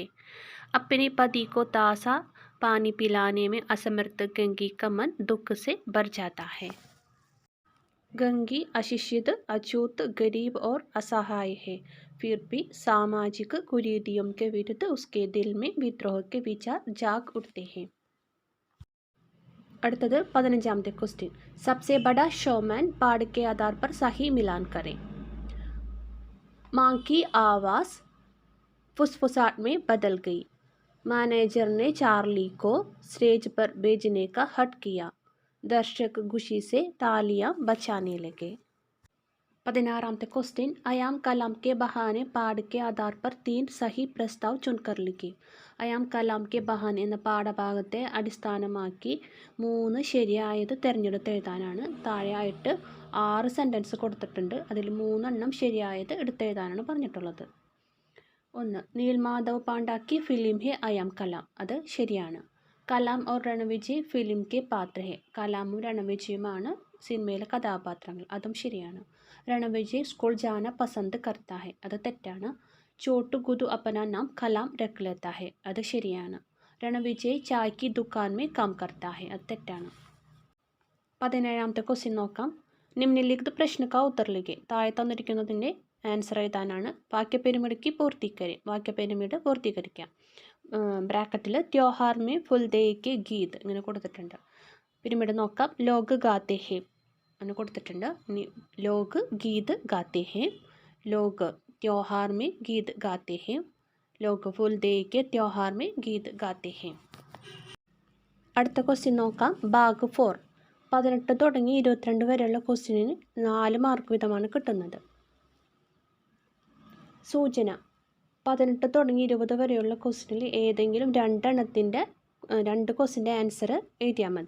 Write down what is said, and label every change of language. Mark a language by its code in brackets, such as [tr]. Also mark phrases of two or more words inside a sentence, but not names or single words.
[hi] अपने पति को ताज़ा पानी पिलाने में असमर्थ गंगी का मन दुख से भर जाता है। गंगी अशिक्षित, अछूत, गरीब और असहाय है, फिर भी सामाजिक कुरीतियों के विरुद्ध उसके दिल में विद्रोह के विचार जाग उठते हैं। [ml] അടുത്തത് 15ാമത്തെ क्वेश्चन। [hi] सबसे बड़ा शोमैन पाठ के आधार पर सही मिलान करें। माँ की आवाज़ फुसफुसाहट में बदल गई। मैनेजर ने चार्ली को स्टेज पर भेजने का हट किया। दर्शक खुशी से तालियां बजाने लगे। [ml] 16ാമത്തെ क्वेश्चन। [hi] आयाम कलाम के बहाने पाठ के आधार पर 3 सही प्रस्ताव चुनकर लिखी। [ml] അയാം കലാം കെ ബഹാൻ എന്ന പാഠഭാഗത്തെ അടിസ്ഥാനമാക്കി 3 ശരിയായത് തിരഞ്ഞെടുത്ത് എഴുതാനാണ്. താഴെയായിട്ട് 6 സെൻറ്റൻസ് കൊടുത്തിട്ടുണ്ട്. അതിൽ 3 എണ്ണം ശരിയായത് എടുത്തെഴുതാനാണ് പറഞ്ഞിട്ടുള്ളത്. [hi] 1. നീൽമാധവ് പാണ്ഡ की फिल्म है आयाम कलाम. [ml] അത് ശരിയാണ്. [hi] कलाम और रणविजय फ़िल्म के पात्र हैं. [ml] കലാമും രണവിജയുമാണ് സിനിമയിലെ കഥാപാത്രങ്ങൾ. അതും ശരിയാണ്. [hi] रणविजय स्कूल जाना पसंद करता है. [ml] അത് തെറ്റാണ്. [hi] छोटू गुदु अपना नाम कलाम रख लेता है. [ml] അത് ശരിയാണ്. [hi] रणविजय चाय की दुकान में काम करता है. [ml] അത് തെറ്റാണ്. 17ാമത്തെ ക്വസ്റ്റ്യൻ നോക്കാം. [hi] निम्नलिखित प्रश्न का उत्तर लिखे. [ml] താഴെ തന്നിരിക്കുന്നതിൻ്റെ ആൻസർ എഴുതാനാണ്. വാക്യപെരുമിടുക്കി പൂർത്തീകരി. വാക്യപെരുമിട് പൂർത്തീകരിക്കാം. ബ്രാക്കറ്റിൽ [hi] त्योहार में फुल दे के गीत [ml] ഇങ്ങനെ കൊടുത്തിട്ടുണ്ട്. പിരമിഡ് നോക്കാം. [hi] लोग गाते हैं [ml] എന്ന് കൊടുത്തിട്ടുണ്ട്. [hi] ഇനി लोग गीत गाते हैं. ലോഗ് त्योहार में गीत गाते हैं. लोग फुल दे के त्योहार में गीत गाते हैं. [ml] അടുത്ത ക്വസ്റ്റ്യൻ നോക്കാം. ഭാഗ് 4. 18 തുടങ്ങി 22 വരെയുള്ള ക്വസ്റ്റ്യനിന് 4 മാർക്ക് വീതമാണ് കിട്ടുന്നത്. സൂചന. 18 തുടങ്ങി 20 വരെയുള്ള ക്വസ്റ്റ്യനിൽ ഏതെങ്കിലും 2 ക്വസ്റ്റ്യൻ്റെ ആൻസർ എഴുതിയാൽ മതി.